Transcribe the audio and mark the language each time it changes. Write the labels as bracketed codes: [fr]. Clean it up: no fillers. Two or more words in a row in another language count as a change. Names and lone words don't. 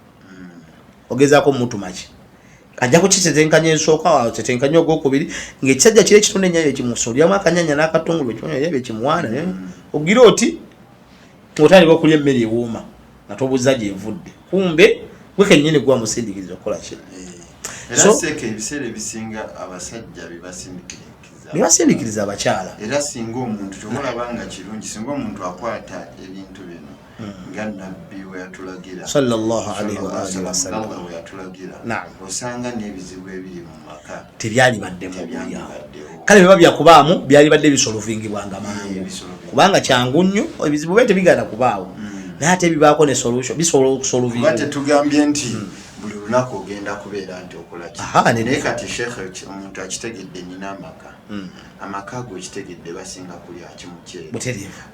[lg] ogezaako omutuma ki ajja kukitetenkanya ensooka watetenkanya ogwokubiri ng'ekisajja kiri ekitundu ennyayo ekimusolyamu akanyanya n'akatungulu ekimunyayebe kimuwaana ogira oti otandika okulya emmere ewuuma nga tobuuza gyevudde kumbe gwe kennyini gwa musindikiriza okukola ki era seeka ebiseera ebisinga abasajja bebasindikiriza abakyala era singa omuntu kyomulabanga kirungi singa omuntu akwata ebintu bino nga nabbi we yatulagira [ar] sallallahu alaihi wasallam [lg] we yatulagira osanga n'ebizibu ebiri mu maka tebyali baddemu kale biba byakubaamu byali badde bisolvingibwanga mangu kubanga kyangu nnyo ebizibu bye tebigenda kubaawo naye ate bibaako ne solution bisobola okusolvinga bate tugambye nti buli lunaku ogenda kubeera nti okola ki naye kati sheekhe omuntu akitegedde nina amaka amaka go kitegedde basinga kulya kimukyere